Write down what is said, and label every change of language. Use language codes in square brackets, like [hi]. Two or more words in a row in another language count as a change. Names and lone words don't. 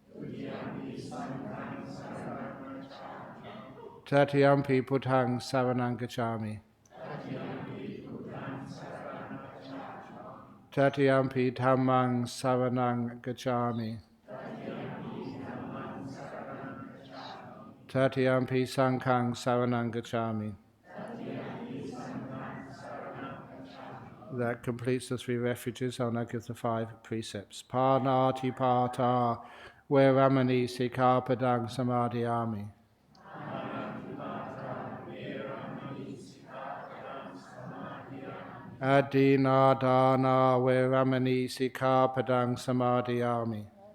[pi] Tatiyampi Buddhang Savanang Gacchami. Tatiyampi Dhammang Savanang Gacchami. Tatiyampi Sanghang Savanang Gacchami. [en] That completes the 3 refuges. I'll now give the 5 precepts. [pi] Parnati Pata Veramani Sikkhapadang Samadhiyami. Adina Dana Veramani Sikkhapadang Samadhiyami.